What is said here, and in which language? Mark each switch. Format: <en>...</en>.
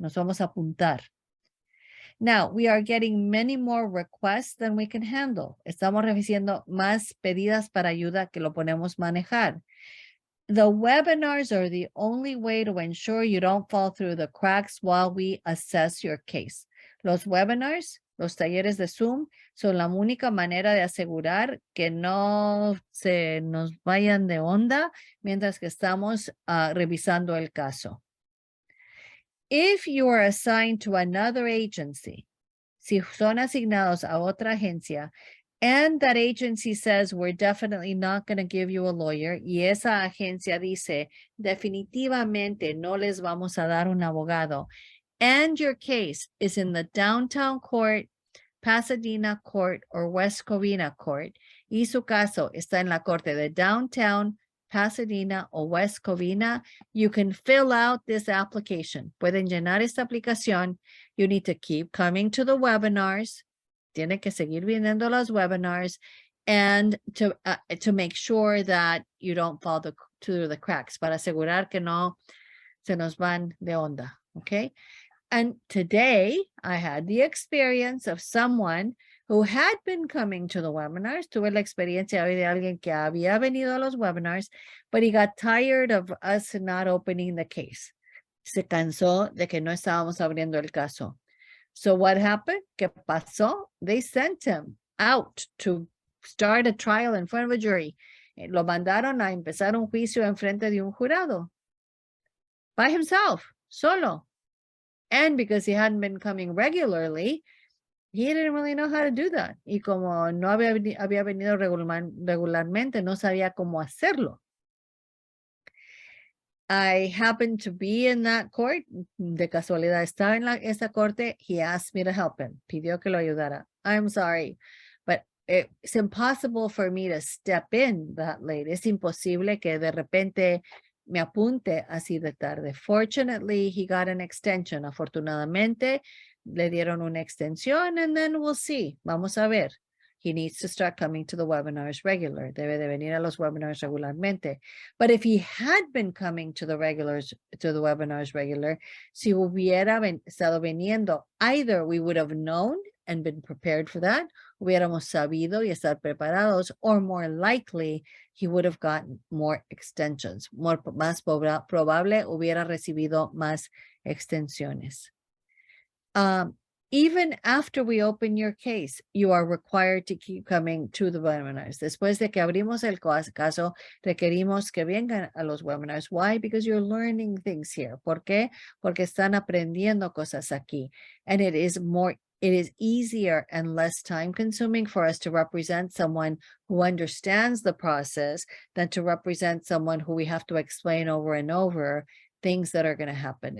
<es>Nos vamos a apuntar.</es> <en>Now, we are getting many more requests than we can handle.</en> <es>Estamos recibiendo más pedidas para ayuda que lo podemos manejar.</es> <en>The webinars are the only way to ensure you don't fall through the cracks while we assess your case.</en> <es>Los webinars, los talleres de Zoom, son la única manera de asegurar que no se nos vayan de onda mientras que estamos revisando el caso.</es> <en>If you are assigned to another agency,</en> <es>si son asignados a otra agencia,</es> <en>and that agency says, we're definitely not going to give you a lawyer,</en> <es>y esa agencia dice, definitivamente no les vamos a dar un abogado,</es> <en>and your case is in the downtown court, Pasadena court, or West Covina court,</en> <es>y su caso está en la corte de downtown, Pasadena, o West Covina,</es> <en>you can fill out this application.</en> <es>Pueden llenar esta aplicación.</es> <en>You need to keep coming to the webinars.</en> <es>Tiene que seguir viniendo los webinars,</es> <en>and to make sure that you don't fall through the cracks,</en> <es>para asegurar que no se nos van de onda, okay?</es> <en>And today I had the experience of someone who had been coming to the webinars.</en> <es>Tuve la experiencia hoy de alguien que había venido a los webinars,</es> <en>but he got tired of us not opening the case.</en> <es>Se cansó de que no estábamos abriendo el caso.</es> <en>So what happened?</en> <es>¿Qué pasó?</es> <en>They sent him out to start a trial in front of a jury.</en> <es>Lo mandaron a empezar un juicio en frente de un jurado.</es> <en>By himself,</en> <es>solo.</es> <en>And because he hadn't been coming regularly, he didn't really know how to do that.</en> <es>Y como no había venido regularmente, no sabía cómo hacerlo.</es> <en>I happened to be in that court.</en> <es>De casualidad estaba en esa corte.</es> <en>He asked me to help him.</en> <es>Pidió que lo ayudara.</es> <en>I'm sorry, but it's impossible for me to step in that late.</en> <es>Es imposible que de repente me apunte así de tarde.</es> <en>Fortunately, he got an extension.</en> <es>Afortunadamente, le dieron una extensión,</es> <en>and then we'll see.</en> <es>Vamos a ver.</es> <en>He needs to start coming to the webinars regular.</en> <es>Debe de venir a los webinars regularmente.</es> <en>But if he had been coming to the webinars regular,</en> <es>si hubiera estado viniendo,</es> <en>either we would have known and been prepared for that,</en> <es>hubiéramos sabido y estar preparados,</es> <en>or more likely, he would have gotten more extensions.</en> <es>Más probable, hubiera recibido más extensiones.</es> <en>Even after we open your case, you are required to keep coming to the webinars.</en> <es>Después de que abrimos el caso, requerimos que vengan a los webinars.</es> <en>Why? Because you're learning things here.</en> <es>¿Por qué? Porque están aprendiendo cosas aquí.</es> <en>And it is easier and less time consuming for us to represent someone who understands the process than to represent someone who we have to explain over and over things that are going to happen.</en>